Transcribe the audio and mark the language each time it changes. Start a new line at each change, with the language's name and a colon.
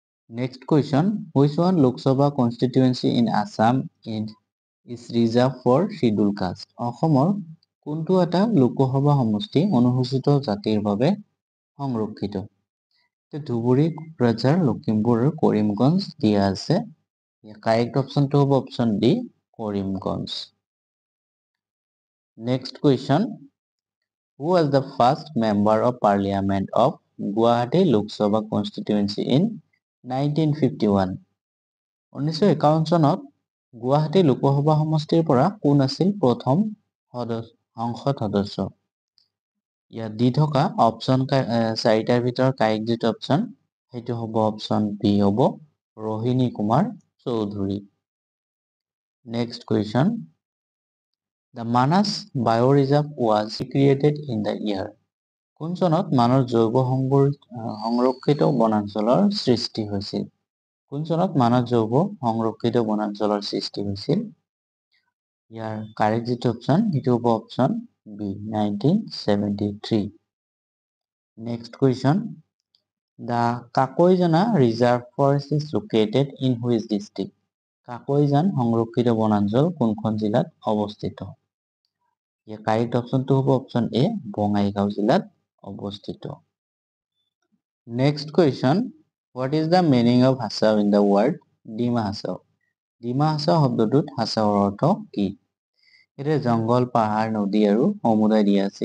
English: Next question, which one Lok Sabha constituency in Assam is reserve for schedule caste?
Assamese: অসমৰ কোনটো এটা লোকসভা সমষ্টি অনুসূচিত জাতিৰ বাবে সংৰক্ষিত? ধুবুৰী, কোকৰাঝাৰ, লখিমপুৰ আৰু কৰিমগঞ্জ দিয়া আছে। কাৰেক্ট অপশ্যনটো হ'ব option D, Karimganj.
English: Next question, who was the first member of parliament of Guwahati Lok Sabha constituency in 1951?
Assamese: 1951 চনত গুৱাহাটী লোকসভা সমষ্টিৰ পৰা কোন আছিল প্ৰথম সংসদ সদস্য? ইয়াত দি থকা অপশ্যন 4টাৰ ভিতৰত কাৰেক্ট যিটো অপশ্যন সেইটো হ'ব অপশ্যন বি, হ'ব Rohini Kumar Choudhury.
English: Next question, The Manas Bioreserve was created in the year?
Assamese: কোন চনত মানস জৈৱ সংৰক্ষিত বনাঞ্চলৰ সৃষ্টি হৈছিল? কোন চনত মানস জৈৱ সংৰক্ষিত বনাঞ্চলৰ সৃষ্টি হৈছিল? ইয়াৰ কাৰেক্ট যিটো অপশ্যন সেইটো হ'ব option B, 1973।
English: Next question, The Kakoijana Reserve Forest is located in which district?
Assamese: কাকৈজান সংৰক্ষিত বনাঞ্চল কোনখন জিলাত অৱস্থিত? ইয়াৰ কাৰেক্ট অপশ্যনটো হ'ব অপশ্যন এ, বঙাইগাঁও জিলাত অৱস্থিত।
English: Next question, what is the meaning of Hasao in the word Dima Hasao?
Assamese: Dima Hasao শব্দটোত হাছাওৰ অৰ্থ কি? এতিয়া জংঘল, পাহাৰ, নদী আৰু সমুদায় দিয়া আছে।